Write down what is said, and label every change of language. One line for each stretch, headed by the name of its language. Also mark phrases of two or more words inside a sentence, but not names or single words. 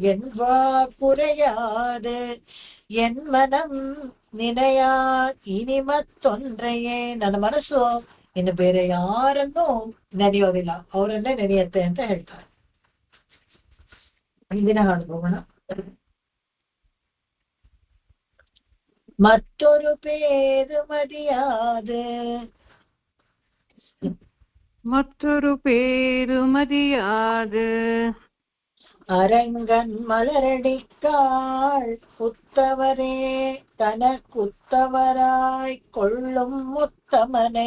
Tamil: என்வா குறையாதே என்மனம் நினைய இனி மற்றொன்றையே,
Kannada: ನನ್ನ ಮನಸ್ಸು ಇನ್ನು ಬೇರೆ ಯಾರನ್ನೂ ನೆನೆಯೋದಿಲ್ಲ, ಅವರನ್ನೇ ನೆನೆಯುತ್ತೆ ಅಂತ ಹೇಳ್ತಾರೆ. ಹಿಂದಿನ ಹಾಡು ಹೋಗೋಣ.
Tamil: மற்றொரு பேருமதியாது அரங்கன் மலரடிக்காள் உத்தவரே தனக்குத்தவராய் கொள்ளும் உத்தமனை.